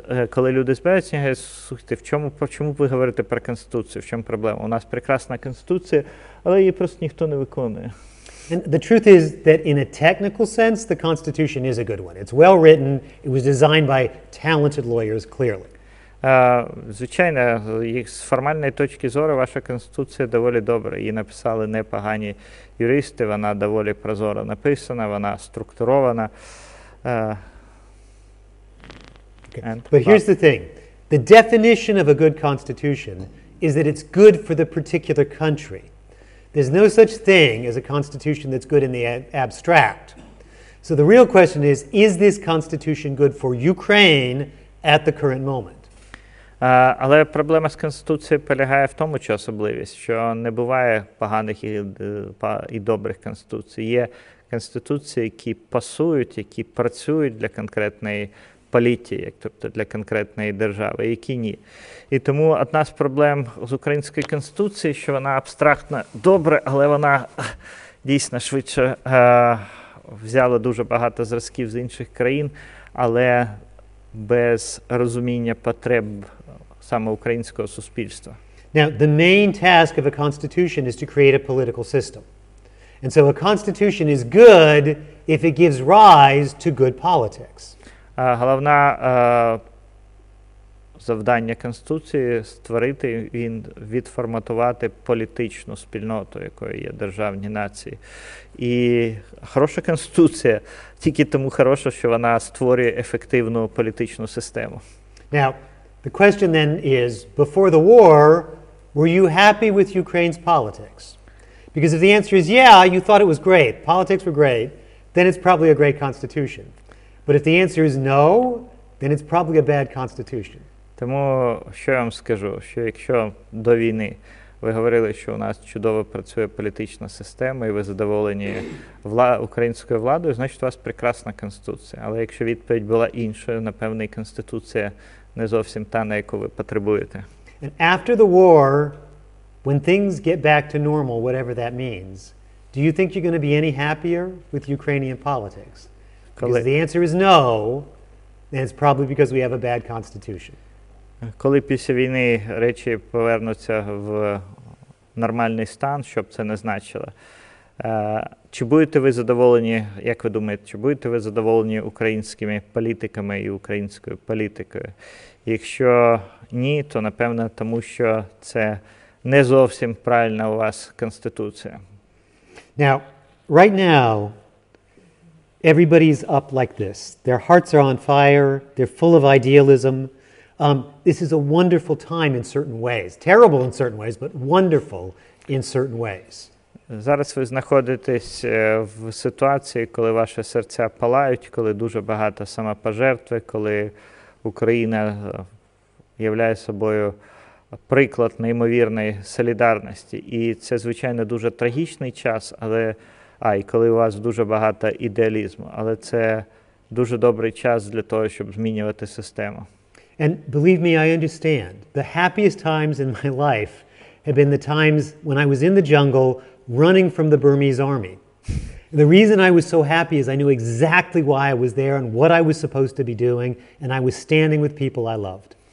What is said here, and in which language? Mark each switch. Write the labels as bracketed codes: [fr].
[uk] Коли люди збираються, я говорю, слухайте, чому ви говорите про Конституцію, в чому проблема? У нас прекрасна Конституція, але її просто ніхто не виконує. [en] And the truth is that in a technical sense, the Constitution is a good one. It's well written, it was designed by talented lawyers, clearly. [uk] Звичайно, з формальної точки зору ваша Конституція доволі добра. Її написали непогані юристи, вона доволі прозоро написана, вона структурована. [en] But here's the thing. The definition of a good constitution is that it's good for the particular country. There's no such thing as a constitution that's good in the abstract. So the real question is this constitution good for Ukraine at the current moment? [uk] Але проблема з Конституцією полягає в тому, що особливість, що не буває поганих і добрих конституцій. Є конституції, які пасують, які працюють для конкретної політики, тобто для конкретної держави, які ні. І тому одна з проблем з української конституції, що вона абстрактно добре, але вона дійсно швидше взяла дуже багато зразків з інших країн, але без розуміння потреб саме українського суспільства. [en] Now, the main task of a constitution is to create a political system. And so a constitution is good if it gives rise to good politics. [uk] Головне завдання Конституції – створити, відформатувати політичну спільноту, якою є державні нації. І хороша Конституція тільки тому хороша, що вона створює ефективну політичну систему. [en] Now, the question then is, before the war, were you happy with Ukraine's politics? Because if the answer is yeah, you thought it was great, politics were great, then it's probably a great constitution. But if the answer is no, then it's probably a bad constitution. [uk] Тому, що я вам скажу, що якщо до війни ви говорили, що у нас чудово працює політична система і ви задоволені українською владою, значить у вас прекрасна Конституція. Але якщо відповідь була іншою, напевно, і Конституція не зовсім та, на яку ви потребуєте. [en] And after the war, when things get back to normal, whatever that means, do you think you're going to be any happier with Ukrainian politics? Because if the answer is no, then it's probably because we have a bad constitution. [uk] Коли після війни речі повернуться в нормальний стан, що б це не значило, чи будете ви задоволені, як ви думаєте, чи будете ви задоволені українськими політиками і українською політикою? Якщо ні, то, напевно, тому що це не зовсім правильна у вас Конституція. [en] Now, right now, everybody's up like this. Their hearts are on fire. They're full of idealism. This is a wonderful time in certain ways. Terrible in certain ways, but wonderful in certain ways. [uk] Зараз ви знаходитесь в ситуації, коли ваші серця палають, коли дуже багато самопожертви, коли Україна являє собою приклад неймовірної солідарності. І це, звичайно, дуже трагічний час, але і коли у вас дуже багато ідеалізму, але це дуже добрий час для того, щоб змінювати систему. [en] And believe me, I understand. The happiest times in my life have been the times when I was in the jungle running from the Burmese army. The reason I was so happy is I knew exactly why I was there and what I was supposed to be doing, and I was standing with people I loved.